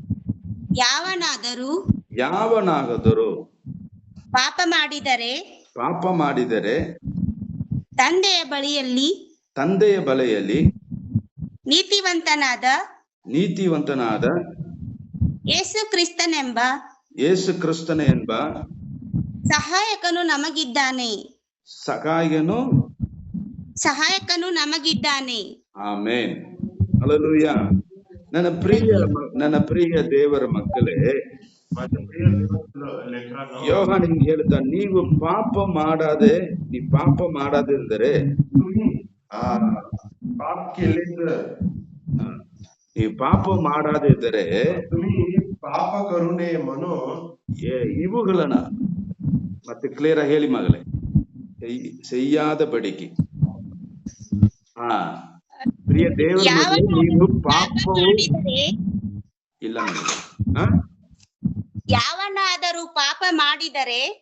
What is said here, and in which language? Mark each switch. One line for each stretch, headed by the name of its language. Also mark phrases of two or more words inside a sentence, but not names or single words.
Kannada: ಯಾವನಾದರೂ ಪಾಪ ಮಾಡಿದರೆ ತಂದೆಯ ಬಳಿಯಲ್ಲಿ ನೀತಿವಂತನಾದ ಯೇಸು ಕ್ರಿಸ್ತನೆಂಬ ಸಹಾಯಕನು ನಮಗಿದ್ದಾನೆ. ಆಮೆನ್. ಹಲ್ಲೆಲೂಯಾ. ನನ್ನ ಪ್ರಿಯ ದೇವರ ಮಕ್ಕಳೇ, ಯೋಹಾನ ಹಿಂಗ್ ಹೇಳ್ತಾ, ನೀವು ಪಾಪ ಮಾಡದಿದ್ದರೆ
Marathi: तुम्ही पाप केले तर
Kannada: ನೀವು ಪಾಪ ಮಾಡದಿದ್ದರೆ
Marathi: तुम्ही पाप करू नये म्हणून
Kannada: ಇವುಗಳನ್ನ ಮತ್ತೆ ಕ್ಲಿಯರ್ ಆಗಿ ಹೇಳಿ ಮಗಳೇ, செய்யாதபடிக்கு ಹಾ ಪ್ರಿಯ ದೇವರ ಮಗನೇ, ನೀವು ಪಾಪವು ಮಾಡಿದರೆ ಇಲ್ಲ ಮಗಳೇ. ಹಾ ಯಾವನಾದರೂ ಪಾಪ ಮಾಡಿದರೆ